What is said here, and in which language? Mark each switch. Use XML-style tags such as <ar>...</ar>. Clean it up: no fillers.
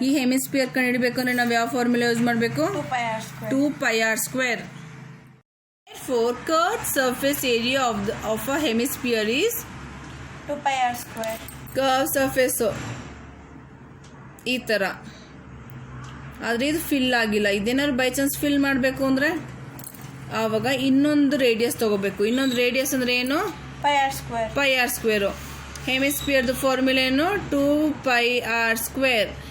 <kn>ಈ ಹೆಮಿಸ್ಪಿಯರ್ ಕಂಡುಹಿಡಬೇಕು ಅಂದರೆ ನಾವು ಯಾವ ಫಾರ್ಮುಲಾ ಯೂಸ್ ಮಾಡಬೇಕು? 2 πr².</kn> <en>Therefore, curved surface area of a hemisphere is 2 πr².</en> <kn>curved surface ಈ ಥರ. ಆದರೆ ಇದು ಫಿಲ್ ಆಗಿಲ್ಲ. ಇದೇನಾದ್ರು ಬೈ ಚಾನ್ಸ್ ಫಿಲ್ ಮಾಡಬೇಕು ಅಂದರೆ ಆವಾಗ ಇನ್ನೊಂದು ರೇಡಿಯಸ್ ತಗೋಬೇಕು. ಇನ್ನೊಂದು ರೇಡಿಯಸ್ ಅಂದರೆ ಏನು? πr². ಹೆಮಿಸ್ಪಿಯರ್ದು ಫಾರ್ಮುಲಾ ಏನು? 2 πr².</kn>